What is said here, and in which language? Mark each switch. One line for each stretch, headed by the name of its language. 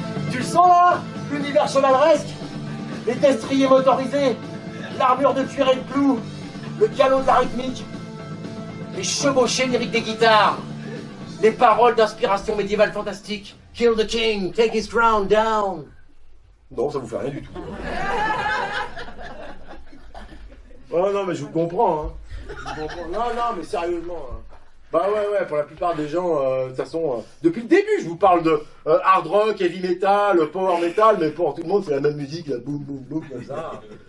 French: Tu le sens là? L'univers chevaleresque, les destriers motorisés, l'armure de cuir et de clous, le piano de la rythmique, les chevauchées lyriques des guitares, les paroles d'inspiration médiévale fantastique.
English: Kill the king, take his crown down.
French: Non, ça vous fait rien du tout. Oh non, mais je vous comprends, hein. Je vous comprends. Non, mais sérieusement. Hein. Bah ouais, pour la plupart des gens, de toute façon, depuis le début, je vous parle de hard rock, heavy metal, power metal, mais pour tout le monde, c'est la même musique, là, boum, boum, boum, comme ça.